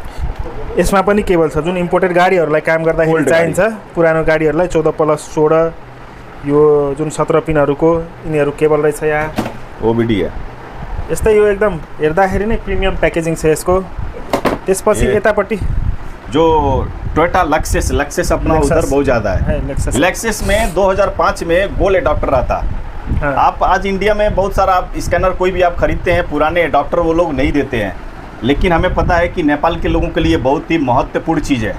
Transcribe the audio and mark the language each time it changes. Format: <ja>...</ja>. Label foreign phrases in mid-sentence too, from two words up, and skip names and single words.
<ne>यसमा पनि केबल छ जुन इम्पोर्टेड गाडीहरूलाई काम गर्दाखेरि चाहिन्छ। पुरानो गाडीहरूलाई 14+16 यो जुन 17 पिनहरूको यिनीहरू केबल रहेछ यहाँ।</ne> <hi>OBD है।</hi> <ne>यस्तै यो एकदम हेर्दाखेरि नै</ne> <en>premium packaging</en> <ne>छ यसको। त्यसपछि यतापट्टि</ne> <hi>जो टोयोटा लक्सेस अपना उधर बहुत ज़्यादा है। लेक्सेस में 2005 में गोल एडाप्टर आता। हाँ। आप आज इंडिया में बहुत सारा आप स्कैनर कोई भी आप खरीदते हैं, पुराने एडाप्टर वो लोग नहीं देते हैं। लेकिन हमें पता है कि नेपाल के लोगों के लिए बहुत ही महत्वपूर्ण चीज़ है।</hi>